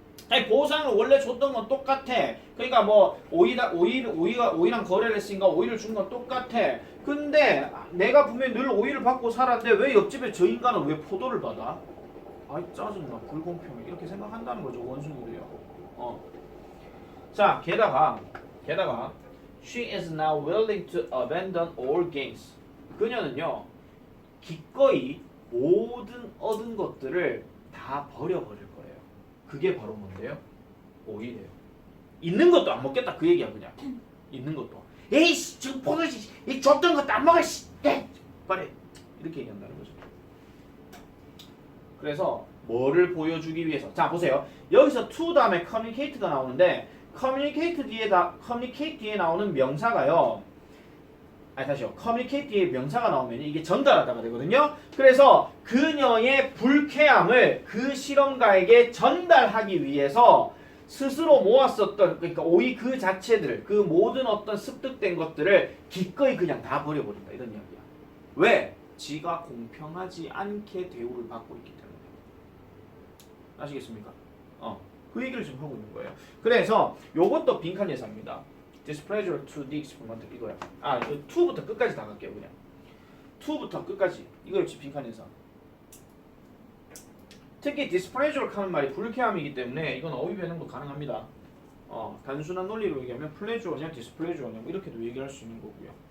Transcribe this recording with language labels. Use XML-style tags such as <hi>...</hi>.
<ko>아니, 보상을 원래 줬던 건 똑같아. 그러니까 뭐 오이랑 거래를 했으니까 오이를 준 건 똑같아. 근데 내가 분명히 늘 오이를 받고 살았는데 왜 옆집에 저 인간은 왜 포도를 받아? 아이 짜증나, 불공평해. 이렇게 생각한다는 거죠, 원숭이들이요. 자, 게다가</ko> <en>she is now willing to abandon all gains.</en> <ko>그녀는요 기꺼이 모든 얻은 것들을 다 버려버릴 거예요. 그게 바로 뭔데요? 오이래요. 있는 것도 안 먹겠다 그 얘기야. 그냥 있는 것도 에이씨 지금 포도지 이 줬던 것도 안 먹어 씨 버려 이렇게 얘기한다는 거죠. 그래서 뭐를 보여주기 위해서, 자 보세요. 여기서 to 다음에 communicate가 나오는데 communicate 뒤에 나오는 명사가요, 다시요. communicate 뒤에 명사가 나오면 이게 전달하다가 되거든요. 그래서 그녀의 불쾌함을 그 실험가에게 전달하기 위해서 스스로 모았었던, 그러니까 오이 그 자체들, 그 모든 어떤 습득된 것들을 기꺼이 그냥 다 버려버린다, 이런 이야기야. 왜? 지가 공평하지 않게 대우를 받고 있기 때문에. 아시겠습니까? 그 얘기를 지금 하고 있는 거예요. 그래서 요것도 빈칸 예상입니다.</ko> <en>displeasure to the experiment</en> <ko>이거야. to부터 끝까지 다 갈게요. 그냥 to부터 끝까지 이거 역시 빈칸 예상. 특히 displeasure 하는 말이 불쾌함이기 때문에 이건 어휘 변형도 가능합니다. 단순한 논리로 얘기하면 pleasure냐 displeasure냐 뭐 이렇게도 얘기할 수 있는 거고요.</ko>